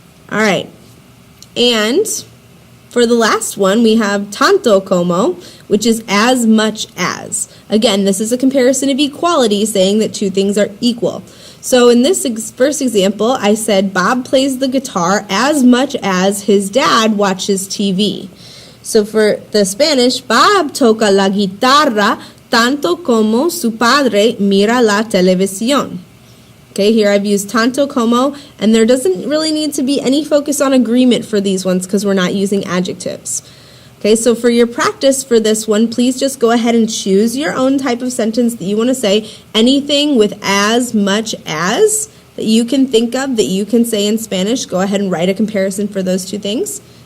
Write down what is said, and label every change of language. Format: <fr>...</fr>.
<en>All right, and for the last one, we have tanto como, which is as much as. Again, this is a comparison of equality, saying that two things are equal. So in this first example, I said Bob plays the guitar as much as his dad watches TV. So for the Spanish,</en> <es>Bob toca la guitarra tanto como su padre mira la televisión.</es> <en>Okay, here I've used tanto como, and there doesn't really need to be any focus on agreement for these ones because we're not using adjectives. Okay, so for your practice for this one, please just go ahead and choose your own type of sentence that you want to say. Anything with as much as that you can think of that you can say in Spanish, go ahead and write a comparison for those two things.</en>